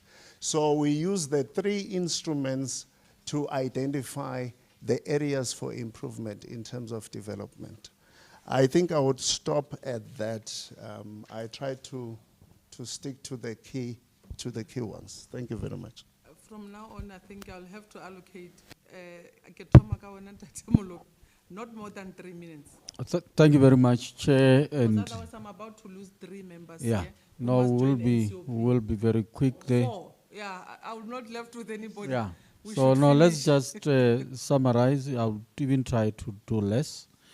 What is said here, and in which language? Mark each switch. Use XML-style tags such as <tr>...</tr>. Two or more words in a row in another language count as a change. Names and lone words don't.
<en>So we use the 3 instruments to identify the areas for improvement in terms of development. I think I would stop at that. I tried to stick to the key to the key ones. Thank you very much. From now on, I think I'll have to allocate,</en> <nso>ke thoma ka wena Ntate Moloi,</nso> <en>not more than 3 minutes. Thank you very much, Chair. Because And otherwise I'm about to lose 3 members yeah, here. who no, must we'll join be NCOP. very quick there. 4, yeah, I will not left with anybody. Yeah. We So should no, let's finish. just summarize. I'll even try to do less.</en>